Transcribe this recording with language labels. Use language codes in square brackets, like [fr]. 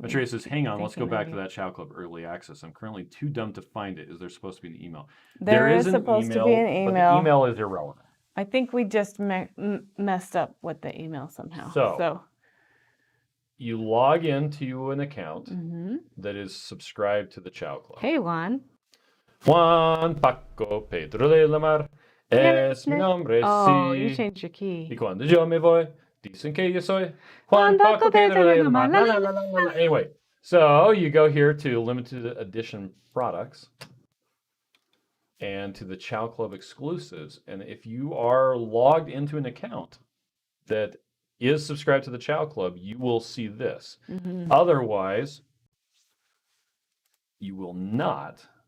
[en] Matreya says, hang on, let's go back to that Chow Club early access. I'm currently too dumb to find it. Is there supposed to be an email? There is supposed to be an email. But the email is irrelevant. I think we just messed up with the email somehow. So you log into an account that is subscribed to the Chow Club. Hey, Juan. [es] Juan Paco Pedro de la Mar es mi nombre. [en] Oh, you changed your key. [es] Y cuando yo me voy, dicen que yo soy Juan Paco Pedro de la Mar. [en] Anyway, so you go here to limited edition products and to the Chow Club exclusives. And if you are logged into an account that is subscribed to the Chow Club, you will see this. Otherwise, you will not.